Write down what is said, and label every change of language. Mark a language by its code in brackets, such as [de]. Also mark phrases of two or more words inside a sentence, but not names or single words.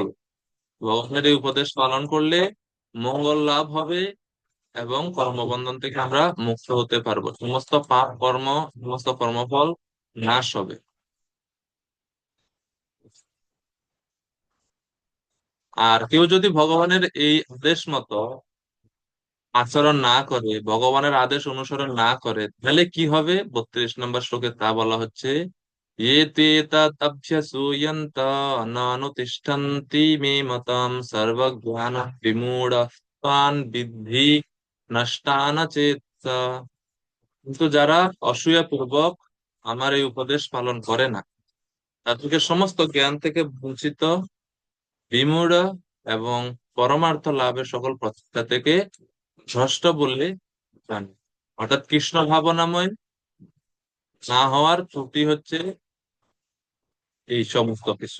[bn] ভগবানের এই উপদেশ পালন করলে মঙ্গল লাভ হবে এবং কর্মবন্ধন থেকে আমরা মুক্ত হতে পারবো, সমস্ত পাপ কর্ম, সমস্ত কর্মফল নাশ হবে। আর কেউ যদি ভগবানের এই আদেশ মতো আচরণ না করে, ভগবানের আদেশ অনুসরণ না করে, তাহলে কি হবে 32 নম্বর শ্লোকে তা বলা হচ্ছে, [sa] ये ते तदभ्यसूयन्त नानुतिष्ठन्ति मे मतं सर्वज्ञान विमूढस्तान् विद्धि नष्टान चेतसा। [bn] কিন্তু যারা অসূয়া পূর্বক আমার এই উপদেশ পালন করে না, তাদেরকে সমস্ত জ্ঞান থেকে বঞ্চিত, বিমূঢ় এবং পরমার্থ লাভের সকল প্রচেষ্টা থেকে ভ্রষ্ট বলে জানি। অর্থাৎ কৃষ্ণ ভাবনাময় না হওয়ার ত্রুটি হচ্ছে এই সমস্ত কিছু।